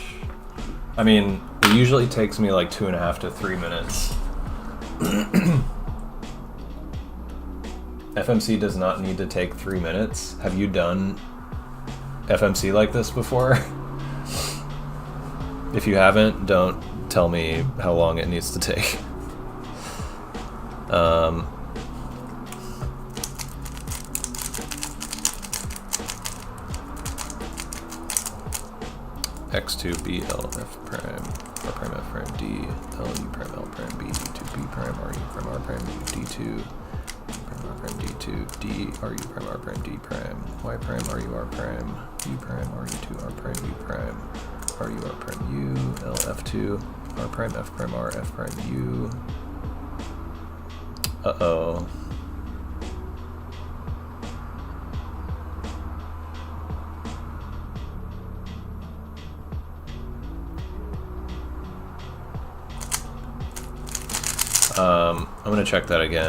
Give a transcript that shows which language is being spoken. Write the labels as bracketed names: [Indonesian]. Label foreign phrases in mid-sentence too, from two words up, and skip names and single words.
[English] I mean, it usually takes me like 2.5 to 3 minutes. FMC does not need to take 3 minutes. Have you done FMC like this before? If you haven't, don't tell me how long it needs to take. X2 B L F prime R prime F prime D L U prime L prime B D2 B prime R E prime R prime D2 prime R prime D2 D RU prime R prime D prime Y prime RU R prime U prime RU2 R prime U prime RU R prime U L F2 R prime F prime R F prime U. Uh-oh. I'm gonna check that again.